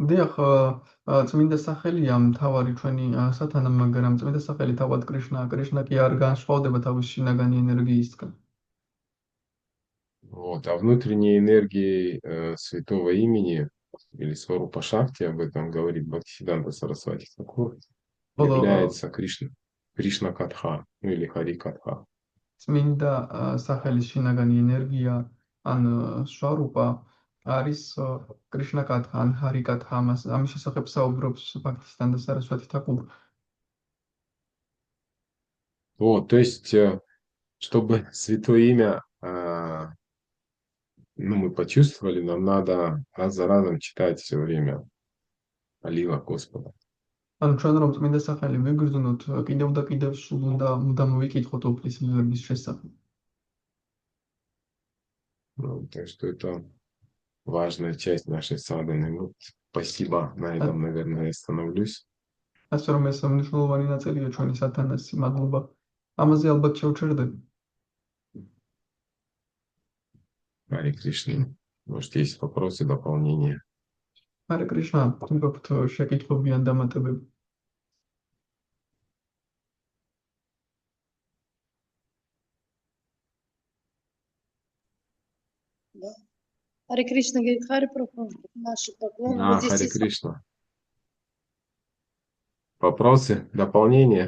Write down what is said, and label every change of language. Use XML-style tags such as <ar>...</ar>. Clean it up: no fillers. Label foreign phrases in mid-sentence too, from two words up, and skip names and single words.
<ka>დიახ, წმინდა სახელია მთავარი ჩვენი სათანა, მაგრამ წმინდა სახელი თავად კრიშნაა. კრიშნა კი არ განსხვავდება თავის შინაგანი ენერგიისგან.</ka> <ru>Вот, а внутренней энергией святого имени или Сварупа Шакти, об этом говорит Бхактисиданта Сарасвати Тхакур,</ru> <ka>ხოლო</ka> <ru>является Кришна Катха, ну или Хари Катха.</ru> <ka>წმინდა სახელის შინაგანი ენერგია ან სვარუპა არის კრიშნა კათხა ან ჰარი კათხა. ამის შესახებ საუბრობს ბhaktisitanta saraswati thakur.</ka> <ru>Вот, то есть, чтобы святое имя мы почувствовали, нам надо раз за разом читать все время Алила Господа.</ru> <ka>ანუ ჩვენ რომ წმინდა სახელი ვიგრძნოთ, კიდევ და კიდევ სულ უნდა მუდამ ვიკითხოთ უფლის ლილების შესახებ.</ka> <ru>Ну, так что это важная часть нашей садханы. Вот, спасибо, на этом, наверное, я остановлюсь.</ru> <ka>ასე რომ ეს მნიშვნელოვანი ნაწილია ჩვენი სათანასი. მადლობა. ამაზე ალბათ შევჩერდები.</ka> <ru>Харе Кришна. Может, есть вопросы, дополнения?</ru> <ka>ჰარე კრიშნა, თუ გაქვთ შეკითხვები ან დამატებები?</ka> <ru>Да. Харе Кришна говорит, Харе Прабху, наши поклоны. Да, Вот здесь Харе есть Кришна. Вопросы, дополнения?</ru>